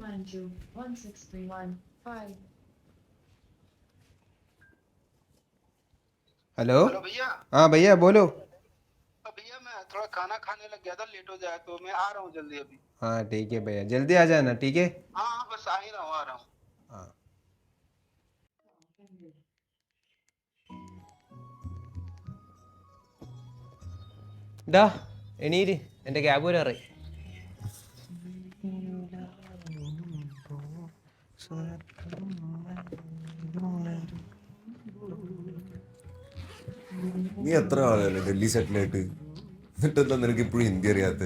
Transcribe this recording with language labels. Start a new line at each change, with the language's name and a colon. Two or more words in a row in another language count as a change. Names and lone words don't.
Hindi: हेलो। हेलो भैया। हाँ भैया बोलो। भैया मैं थोड़ा खाना खाने लग गया था, लेट हो जाए तो मैं आ रहा हूँ जल्दी अभी। हाँ ठीक है भैया, जल्दी आ जाना, ठीक है। हाँ हाँ, बस आ ही रहा हूँ, आ रहा हूँ।
Malayalam: हाँ। ഡാ എണീര്, എൻ്റെ ക്യാബ് വരാറേ. നീ എത്ര ആളല്ലേ ഡൽഹി സെറ്റിൽ ആയിട്ട്, എന്നിട്ടെന്താ നിനക്ക് ഇപ്പോഴും ഹിന്ദി അറിയാത്ത?